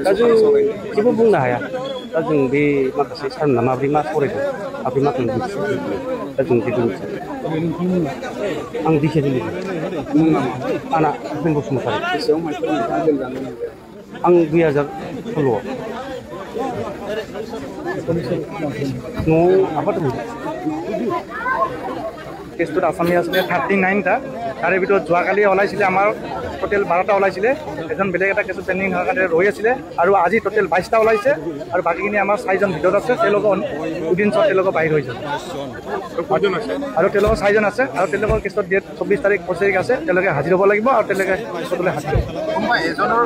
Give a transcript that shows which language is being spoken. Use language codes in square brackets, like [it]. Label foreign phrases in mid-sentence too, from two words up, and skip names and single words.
[brx] दा जों जेबो बुंनो हाया दा जों बे माखासे सारमोनहा माब्रै मा सावरायदों माब्रै मा खालामदों दा जों जेबो मिथिया आं दिखियाजुलि आंना जितेन बसुमतारी आं 2016 न'आव आफा दङ [as] কেছটোত আসামি আছিলে 39টা তাৰে ভিতৰত যোৱাকালি ওলাইছিলে আমাৰ টোটেল 12টা ওলাইছিলে এজন বেলেগ এটা কেছত পেণ্ডিং হোৱাৰ কাৰণে ৰৈ আছিলে আৰু আজি টোটেল 22টা ওলাইছে আৰু বাকীখিনি আমাৰ 6জন ভিতৰত আছে তেওঁলোকৰ উদিনছত তেওঁলোকৰ বাহিৰ হৈছে আৰু তেওঁলোকৰ 6জন আছে আৰু তেওঁলোকৰ কেছত ডেট 24 তাৰিখ 25 তাৰিখ আছে তেওঁলোকে হাজিৰ হ'ব লাগিব আৰু তেওঁলোকে কেছলৈ হাজিৰ হ'ব